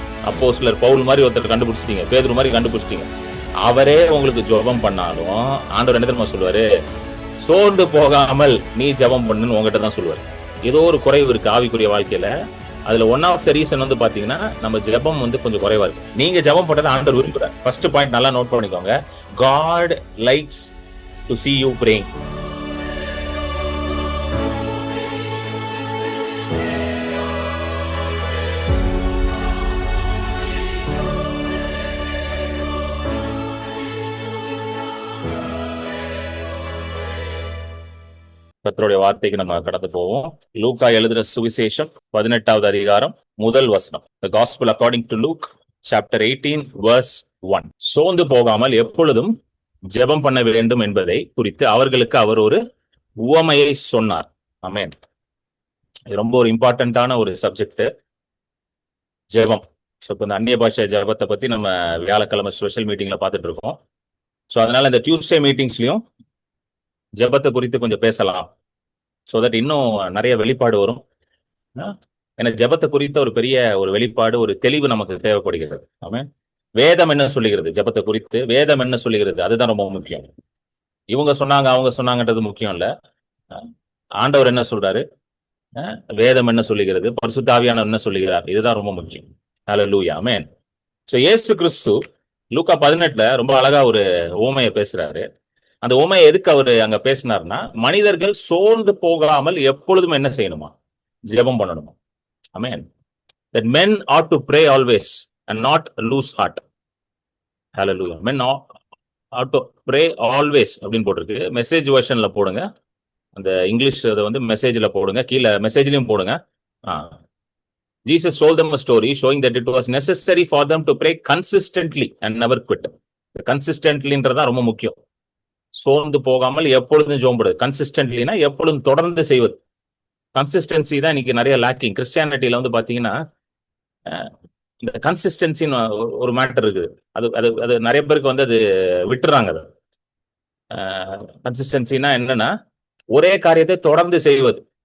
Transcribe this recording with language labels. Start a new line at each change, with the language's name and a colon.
Tamil: அப்போஸ்தலர் பவுல் மாதிரி ஒருத்தர் கண்டுபிடிச்சிட்டீங்க, பேதுரு மாதிரி கண்டுபிடிச்சிட்டீங்க. அவரே உங்களுக்கு ஜெபம் பண்ணாலும் ஆண்டவர் என்ன தெரியுமா சொல்லுவாரு? சோர்ந்து போகாமல் நீ ஜெபம் பண்ணுன்னு உங்ககிட்ட தான் சொல்லுவாரு. ஏதோ ஒரு குறைவு இருக்கு ஆவிக்குரிய வாழ்க்கையில. அதுல
English: one of the reason
Tamil: பாத்தீங்கன்னா நம்ம ஜெபம் கொஞ்சம் குறைவா இருக்கு. நீங்க ஜெபம் பண்றதை ஆண்டவர் விரும்புறார். ஃபர்ஸ்ட் பாயிண்ட் நல்லா நோட் பண்ணிக்கோங்க.
English: God likes to see you praying.
Tamil: கர்த்தருடைய வார்த்தைக்கு நம்ம கடந்து போவோம். லூக்கா எழுதின சுவிசேஷம் 18வது அதிகாரம் முதல் வசனம்.
English: The Gospel according to Luke chapter 18 verse 1.
Tamil: சோர்ந்து போகாமல் எப்பொழுதும் ஜெபம் பண்ண வேண்டும் என்பதை குறித்து அவர்களுக்கு அவர் ஒரு உவமையை சொன்னார். ஆமென். இது ரொம்ப ஒரு இம்பார்ட்டன்டான ஒரு சப்ஜெக்ட், ஜெபம். ஸோ இப்போ இந்த அந்நிய பாஷை ஜெபத்தை பத்தி நம்ம வியாழக்கிழமை ஸ்பெஷல் மீட்டிங்ல பார்த்துட்டு இருக்கோம். ஸோ அதனால இந்த டியூஸ்டே மீட்டிங்ஸ்லயும் ஜெபத்தை குறித்து கொஞ்சம் பேசலாம். ஸோ தட் இன்னும் நிறைய வெளிப்பாடு வரும். ஏன்னா ஜெபத்தை குறித்த ஒரு பெரிய ஒரு வெளிப்பாடு, ஒரு தெளிவு நமக்கு தேவைப்படுகிறது. ஆமென். வேதம் என்ன சொல்லுகிறது ஜெபத்தை குறித்து? வேதம் என்ன சொல்லுகிறது? அதுதான் ரொம்ப முக்கியம். இவங்க சொன்னாங்க அவங்க சொன்னாங்கன்றது முக்கியம் இல்ல. ஆண்டவர் என்ன சொல்றாரு, வேதம் என்ன சொல்லுகிறது, பரிசுத்த ஆவியானவர் என்ன சொல்லுகிறார், இதுதான் ரொம்ப முக்கியம். ஹல்லேலூயா, ஆமென். ஸோ இயேசு கிறிஸ்து லூக்கா 18ல ரொம்ப அழகா ஒரு உவமையை பேசுறாரு. அந்த உவமையை எதுக்கு அவரு அங்க பேசினார்னா, மனிதர்கள் சோர்ந்து போகாமல் எப்பொழுதும் என்ன செய்யணுமா? ஜெபம் பண்ணணுமா. ஆமென்.
English: That men ought to pray always and not lose heart. Hallelujah. Men ought to pray always
Tamil: அப்படின்னு போட்டிருக்கு. மெசேஜ் வெர்ஷன்ல போடுங்க, அந்த இங்கிலீஷ் அதை மெசேஜ்ல போடுங்க, கீழே மெசேஜ்லயும் போடுங்க.
English: Jesus told them a story showing that it was necessary for them to pray consistently and never quit.
Tamil: கன்சிஸ்டன்ட்லின்றதான் ரொம்ப முக்கியம். சோர்ந்து போகாமல் எப்பொழுதும் ஜோம்புறது. கன்சிஸ்டன்ட்லினா எப்பொழுதும் தொடர்ந்து செய்வது. கன்சிஸ்டன்சி தான் இன்னைக்கு நிறைய லேக்கிங். கிறிஸ்டியானிட்டியில பாத்தீங்கன்னா இந்த கன்சிஸ்டன்சின்னு ஒரு மேட்டர் இருக்குது. அது அது அது நிறைய பேருக்கு அது விட்டுறாங்க. அது கன்சிஸ்டன்சினா என்னன்னா, ஒரே காரியத்தை தொடர்ந்து செய்வது.